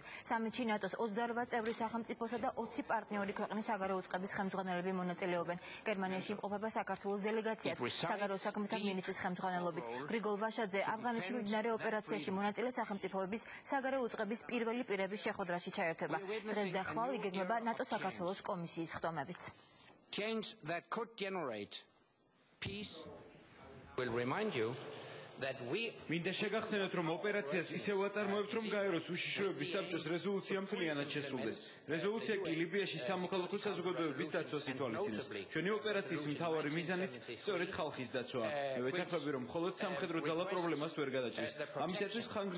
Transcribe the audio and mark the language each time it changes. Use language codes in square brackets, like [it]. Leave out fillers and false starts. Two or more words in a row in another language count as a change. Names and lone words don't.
[ka] სამიტში ნატოს 28 წევრი სახელმწიფოსა და 20 პარტნიორი ქვეყნის საგარეო უწყების ხელმძღვანელები მონაწილეობენ. გერმანიაში იმყოფება საქართველოს დელეგაციაც საგარეო საქმეთა მინისტრის ხელმძღვანელობით. გრიგოლ ვაშაძე ავღანეთში მიმდინარე ოპერაციაში მონაწილე სახელმწიფოების საგარეო უწყების პირველი პირების შეხვედრაში ჩაერთვება. დღეს და ხვალ იგეგმება ნატო საქართველოს კომისიის ხტომებიც. [en] Change that could generate peace will remind you that we [ka] მინდა შეგახსენოთ, რომ ოპერაციას ისევ აწარმოებთ, რომ გაეროს უშიშროების საბჭოს რეზოლუცია მთლიანად შესრულდეს. რეზოლუცია კი ლიბიაში სამოქალაქო საზოგადოების დაცვას ითვალისწინებს. ჩვენი ოპერაციის მთავარი მიზანიც სწორედ ხალხის დაცვაა. მე ვეთანხმები, რომ მხოლოდ სამხედრო ძალა პრობლემას ვერ გადაჭრის.